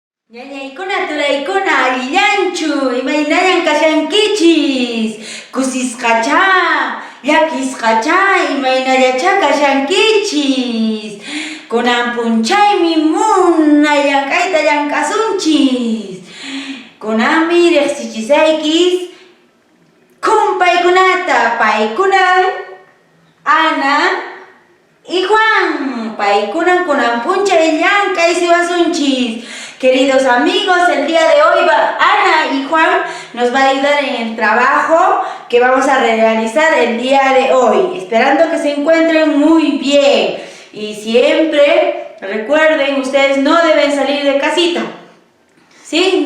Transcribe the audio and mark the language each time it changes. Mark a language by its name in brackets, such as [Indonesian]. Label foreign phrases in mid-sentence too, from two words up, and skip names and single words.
[Quechua] Ñañaykuna turaykuna alliyanchu imaynayan kashankichis kusisqacha llakisqacha imaynallacha kashankichis kunan punchaymi munay llank'ayta llank'asunchis kunanmi riqsichisaykis kumpaykunata paykunan Ana y Juan paykunan kunan punchay llank'ay siwasunchis. [Spanish] Queridos amigos, el día de hoy Ana y Juan nos va a ayudar en el trabajo que vamos a realizar el día de hoy, esperando que se encuentren muy bien. Y siempre recuerden, ustedes no deben salir de casita, ¿sí?